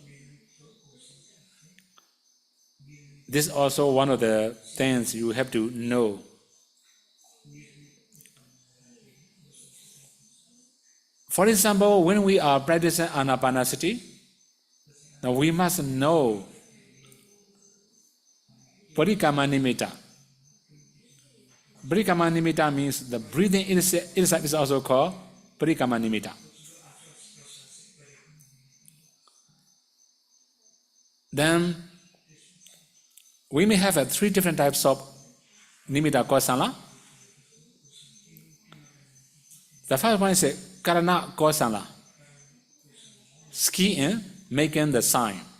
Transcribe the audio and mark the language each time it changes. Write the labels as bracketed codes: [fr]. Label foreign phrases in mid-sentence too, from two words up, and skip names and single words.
[en] This is also one of the things you have to know. For example, when we are practicing anapanasati, now we must know [pi] Parikama nimitta. Parikama nimitta [en] means the breathing itself is also called [pi] Parikama nimitta. [en] Then we may have three different types of [pi] nimitta kosala. [en] The first one is [pi] Karana kosala, [en] skiing, making the sign.